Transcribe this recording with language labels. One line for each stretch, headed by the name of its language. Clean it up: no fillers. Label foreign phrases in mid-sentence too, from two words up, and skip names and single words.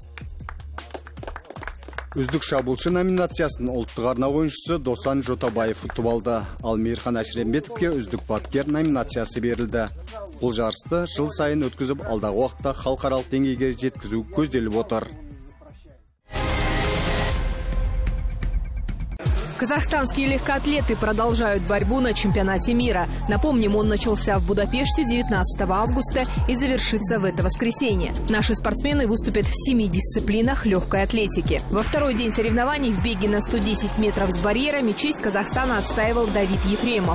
Kazakh: Үздік шабуылшы номинациясын ұлттық арна ойыншысы Досан Жотабаев ұтып алды. Ал Мейірхан Әшірембетовке үздік бапкер номинациясы берілді. Бұл жарысты жыл сайын өткізіп, алдағы уақытта халықаралық деңгейге жеткізу көзделіп отыр.
Russian: Казахстанские легкоатлеты продолжают борьбу на чемпионате мира. Напомним, он начался в Будапеште 19 августа и завершится в это воскресенье. Наши спортсмены выступят в 7 дисциплинах легкой атлетики. Во второй день соревнований в беге на 110 метров с барьерами честь Казахстана отстаивал Давид Ефремов.